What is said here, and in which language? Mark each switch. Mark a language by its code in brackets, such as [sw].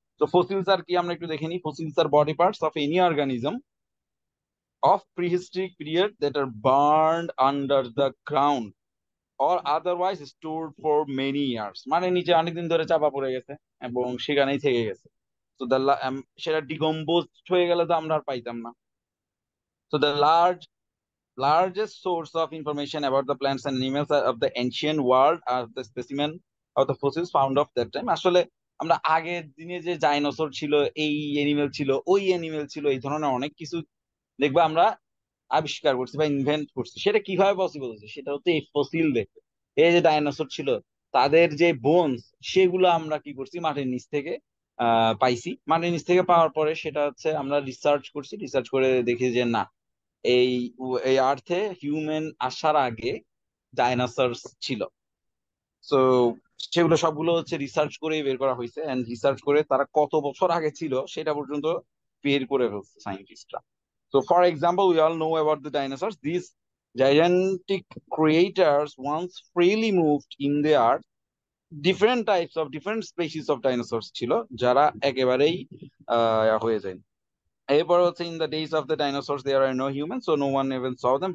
[bn] তো ফসিলস আর কি আমরা একটু দেখে নিই। [en] fossils are body parts of any organism of prehistoric period that are burned under the ground or otherwise stored for many years, [bn] মানে নিচে অনেকদিন ধরে চাপা পড়ে গেছে এবং সেখানেই থেকে গেছে। তো সেটা ডিকম্পোজ হয়ে গেলে তো আমরা আর পাইতাম না। [en] তো the largest source of information about the plants and animals of the ancient world are the specimen of the fossils found of that time। [bn] আসলে আমরা আগের দিনে যে ডাইনোসর ছিল, এই এনিমেল ছিল, ওই এনিমেল ছিল, এই ধরনের অনেক কিছু দেখবা আমরা আবিষ্কার করছি বা ইনভেন্ট করছি। সেটা কিভাবে পসিবল হচ্ছে? সেটা হচ্ছে এই ফসিল দেখে। এই যে ডাইনোসর ছিল, তাদের যে বোনস, সেগুলো আমরা কি করছি, মাটির নিচ থেকে পাইছি। মাটির নিচ থেকে পাওয়ার পরে সেটা হচ্ছে আমরা রিসার্চ করছি, রিসার্চ করে দেখি যে না, এই এই আর্থে হিউম্যান আসার আগে ডাইনোসর ছিল। সো সেগুলো সবগুলো হচ্ছে রিসার্চ করে বের করা হয়েছে, এন্ড রিসার্চ করে তারা কত বছর আগে ছিল সেটা পর্যন্ত বের করে ফেলছে সাইন্টিস্টরা। [en] So, for example, we all know about the dinosaurs. These gigantic creatures once freely moved in the earth. Different types of different species of dinosaurs [bn] ছিল যারা একেবারেই হয়ে যায়। এরপর হচ্ছে [en] in the days of the dinosaurs there are no humans, so no one even saw them.